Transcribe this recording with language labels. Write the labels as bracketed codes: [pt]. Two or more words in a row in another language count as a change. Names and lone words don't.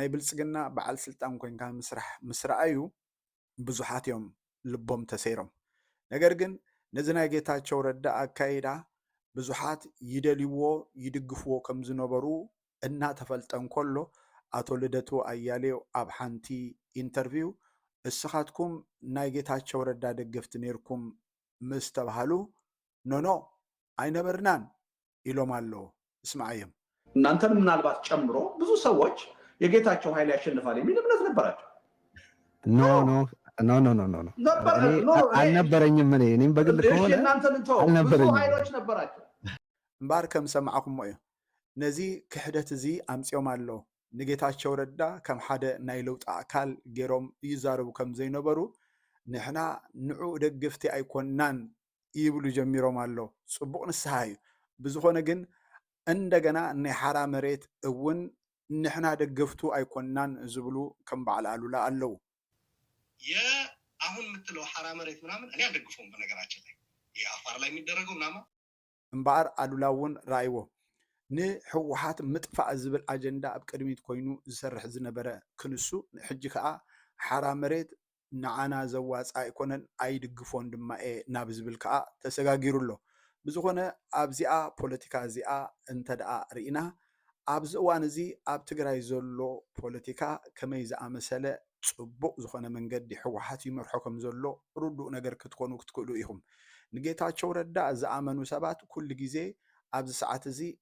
[ti] ብልፅግና በዓል ስልጣን ኮንካ ምስ ረኣዩ ብዙሓት እዮም ልቦም ተሰይሮም። ነገር ግን ነዚ ናይ ጌታቸው ረዳ ኣካይዳ ብዙሓት ይደልይዎ ይድግፍዎ ከም ዝነበሩ እናተፈልጠ እንከሎ ኣቶ ልደቱ ኣያሌው ኣብ ሓንቲ ኢንተርቪው እስኻትኩም ናይ ጌታቸው ረዳ ደገፍቲ ነርኩም ምስ ተባሃሉ ኖኖ አይነበርናን ኢሎም ኣለዎ። እስማዓዮም [am] እናንተን ምናልባት ጨምሮ ብዙ ሰዎች የጌታቸው ኃይል ያሸንፋል የሚል እምነት ነበራቸው። አልነበረኝም። እኔም በግል ከሆነ ብዙ ኃይሎች ነበራቸው [ti] እምበር ከም ሰማዕኩም እዩ ነዚ ክሕደት እዚ ኣምፂኦም ኣሎ ንጌታቸው ረዳ ከም ሓደ ናይ ለውጢ ኣካል ገይሮም ይዛረቡ ከም ዘይነበሩ ንሕና ንዑ ደገፍቲ ኣይኮናን ይብሉ ጀሚሮም ኣሎ። ፅቡቅ ንስሓ እዩ። ብዝኾነ ግን እንደገና ናይ ሓራ መሬት እውን ንሕና ደገፍቱ ኣይኮናን ዝብሉ ከም በዓል አሉላ ኣለው። [am] አሁን የምትለው ሓራ መሬት ምናምን እኔ አልደግፈውም። በነገራችን ላይ የአፋር ላይ የሚደረገው ምናምን [ti] እምበር አሉላ እውን ራእይዎ ንሕወሓት ምጥፋእ ዝብል ኣጀንዳ ኣብ ቅድሚት ኮይኑ ዝሰርሕ ዝነበረ ክንሱ ሕጂ ከዓ ሓራ መሬት ንዓና ዘዋፃ ኣይኮነን ኣይድግፎን ድማ ናብ ዝብል ከዓ ተሰጋጊሩ ኣሎ። ብዝኾነ ኣብዚኣ ፖለቲካ እዚኣ እንተደኣ ርኢና ኣብዚ እዋን እዚ ኣብ ትግራይ ዘሎ ፖለቲካ ከመይ ዝኣመሰለ ፅቡቅ ዝኾነ መንገዲ ሕወሓት ይመርሖ ከም ዘሎ ርዱእ ነገር ክትኮኑ ክትክእሉ ኢኹም። ንጌታቸው ረዳ ዝኣመኑ ሰባት ኩሉ ግዜ ኣብዚ ሰዓት እዚ